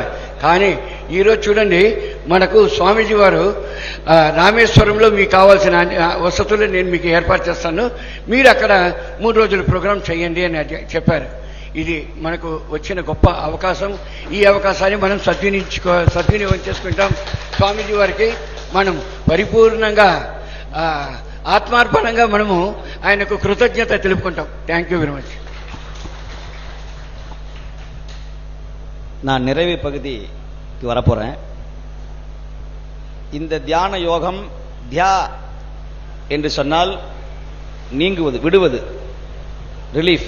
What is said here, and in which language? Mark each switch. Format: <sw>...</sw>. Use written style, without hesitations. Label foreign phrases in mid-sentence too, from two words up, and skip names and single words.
<te>కానీ ఈరోజు చూడండి, మనకు స్వామీజీ వారు రామేశ్వరంలో మీకు కావాల్సిన వసతులు నేను మీకు ఏర్పాటు చేస్తాను, మీరు అక్కడ 3 రోజుల ప్రోగ్రాం చేయండి అని చెప్పారు. ఇది మనకు వచ్చిన గొప్ప అవకాశం. ఈ అవకాశాన్ని మనం సద్వినియోగం చేసుకుంటాం. స్వామీజీ వారికి మనం పరిపూర్ణంగా ఆత్మార్పణంగా మనము ఆయనకు కృతజ్ఞత తెలుపుకుంటాం.</te> <en>Thank you very much.</en> <ta>நான் நிறைவு பகுதிக்கு வரப்போறேன். இந்த தியான யோகம் தியா என்று சொன்னால் நீங்குவது, விடுவது, ரிலீஃப்.</ta>